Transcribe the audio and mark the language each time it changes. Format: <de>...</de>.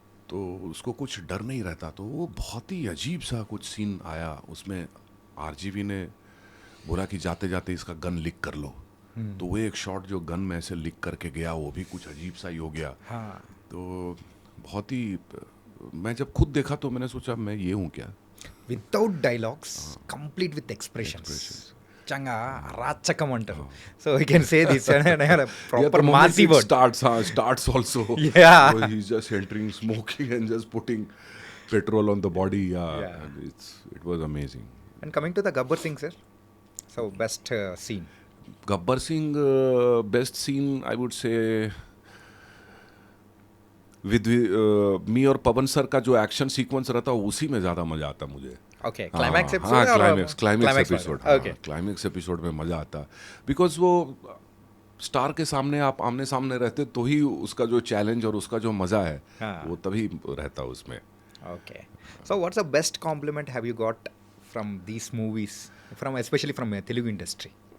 <hi>तो उसको कुछ डर नहीं रहता. तो वो बहुत ही अजीब सा कुछ सीन आया उसमें. आरजीवी ने बोला कि जाते जाते इसका गन लीक कर लो. तो वो एक शॉट जो गन में ऐसे लीक करके गया, वो भी कुछ अजीब सा ही हो गया. तो बहुत ही, मैं जब खुद देखा तो मैंने सोचा मैं ये हूँ क्या.</hi> <te>Without dialogues complete with expressions చంగా రాచకం అంటారు.</te> <en>So I can say this proper massy word starts also. Yeah. So he's just entering, smoking and just putting petrol on the body. Yeah. And it was amazing. And coming to the Gabbar Singh sir, so best scene? Gabbar Singh, best scene I would say with me</en> <hi>और पवन sir का जो action sequence रहता है उसी में ज़्यादा मज़ा आता मुझे.</hi> <en>Okay. Climax</en> <hi>हाँ,</hi> <en>Episode? Climax episode. Okay.</en> <hi>Climax episode में मज़ा आता बिकॉज वो स्टार के सामने आप आमने सामने रहते तो ही उसका जो चैलेंज और उसका जो मज़ा है हाँ. वो तभी रहता उसमें.</hi> <en>Okay. So what's the best compliment have you got from these movies, from especially from Telugu industry?</en>